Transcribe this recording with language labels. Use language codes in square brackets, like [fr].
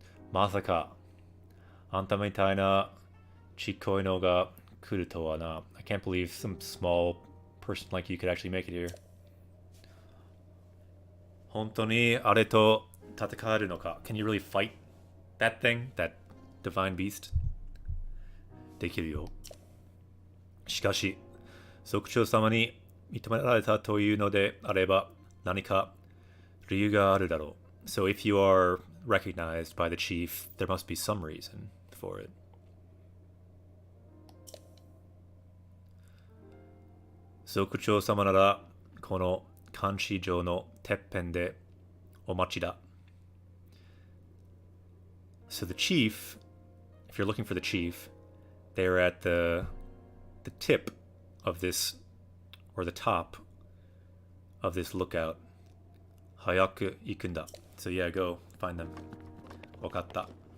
[ja] まさかあんたみたいなちっこいのが来るとはな. [en] I can't believe some small person like you could actually make it here. [ja] 本当にあれと戦えるのか? [en] Can you really fight that thing, that divine beast. [ja] できるよ。しかし、族長様に認められたというのであれば、何か理由があるだろう。 [en] So if you are recognized by the chief, there must be some reason for it. [ja] 族長様なら、この監視所のてっぺんでお待ちだ。 [en] So the chief, if you're looking for the chief, they're at the tip of this, or the top of this lookout. [ja] 早く行くんだ. [en] So yeah, go find them. [ja] わかった.